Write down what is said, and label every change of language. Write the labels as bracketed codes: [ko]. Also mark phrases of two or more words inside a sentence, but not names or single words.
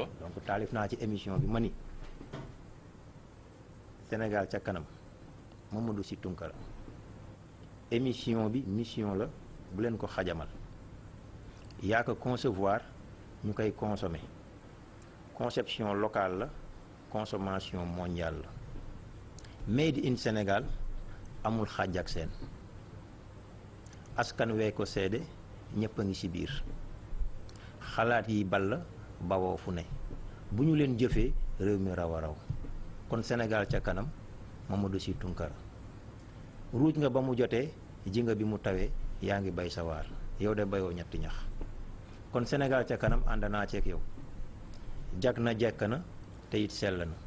[wo] donc taalif naa ci émission bi ma ni Sénégal ca kanam Mamadou Sy Tounkara émission bi mission la bu leen ko xajamal yaa ko concevoir ñu koy consommer [fr] conception locale [wo] la [fr] consommation mondiale [wo] la [en] made in [wo] Sénégal amul xàjj ak seen askan wee ko seede ñëpp a ngi ci biir xalaat yi ball bawoo fu ne bu ñu leen jëfee réew mi raw a raw kon Sénégal ca kanam Mamadou Sy Tounkara ruuj nga ba mu jotee ji nga bi mu tawee yaa ngi bay sa waar yow de bayoo ñetti ñax kon Sénégal ca kanam ànd naa ceeg yow jag na jekk na te it sell na